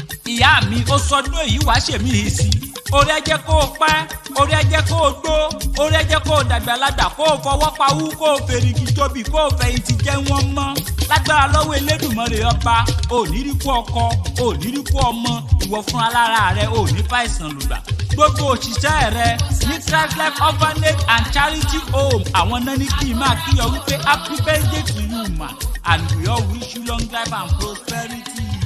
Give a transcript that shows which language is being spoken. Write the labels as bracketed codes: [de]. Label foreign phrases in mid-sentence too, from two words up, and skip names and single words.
[yo] Ìyá mi, ó sọdún èyí wá ṣèmí yìí sí. Orí ẹ jẹ́ kó o pẹ́, orí ẹ jẹ́ kó o gbó, orí ẹ jẹ́ kó o dàgbàlagbà, kó o fọwọ́ pawú, kó o fèrègì tóbi, kó o fẹ̀yìntì jẹ́ wọ́n mọ́. Lágbára lọ́wọ́ Elédùmarè ọba, ò ní rí kú ọkọ, ò ní rí kú ọmọ, ìwọ fúnra lára rẹ, ò ní fàìsàn lùgbà. Gbogbo òṣìṣẹ́ rẹ ní Christ Life Orphanage and Charity Home, àwọn náà ní kí n máa kí ọ wípé [en] happy birthday to you ma, and we all wish you long life and prosperity.